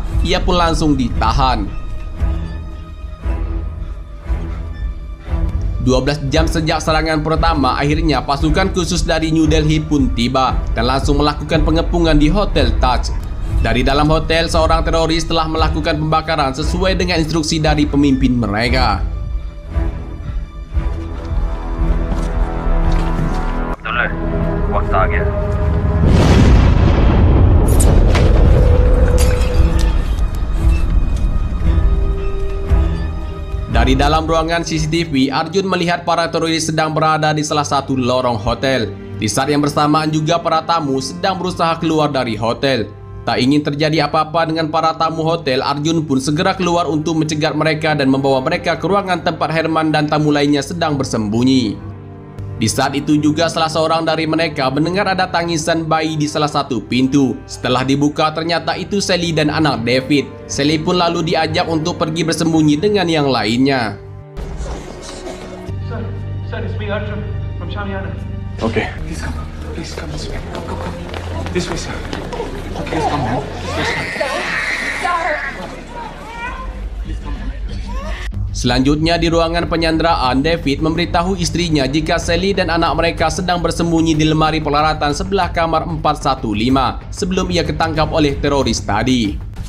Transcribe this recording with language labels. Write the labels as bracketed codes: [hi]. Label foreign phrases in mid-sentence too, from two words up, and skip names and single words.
[id] Ia pun langsung ditahan. 12 jam sejak serangan pertama, akhirnya pasukan khusus dari New Delhi pun tiba dan langsung melakukan pengepungan di Hotel Taj. Dari dalam hotel, seorang teroris telah melakukan pembakaran sesuai dengan instruksi dari pemimpin mereka. [hi] Abdullah, waktu आ गया. [id] Dari dalam ruangan CCTV, Arjun melihat para teroris sedang berada di salah satu lorong hotel. Di saat yang bersamaan juga para tamu sedang berusaha keluar dari hotel. Tak ingin terjadi apa-apa dengan para tamu hotel, Arjun pun segera keluar untuk mencegat mereka dan membawa mereka ke ruangan tempat Herman dan tamu lainnya sedang bersembunyi. Di saat itu juga salah seorang dari mereka mendengar ada tangisan bayi di salah satu pintu. Setelah dibuka ternyata itu Sally dan anak David. Sally pun lalu diajak untuk pergi bersembunyi dengan yang lainnya. [en] Sir, it's me, Arjun, from Shamiana. Okay. Please come this way. Come. This way, sir. Please come, man. [id] Selanjutnya di ruangan penyanderaan, David memberitahu istrinya jika Sally dan anak mereka sedang bersembunyi di lemari pelaratan sebelah kamar 415 sebelum ia ketangkap oleh teroris tadi.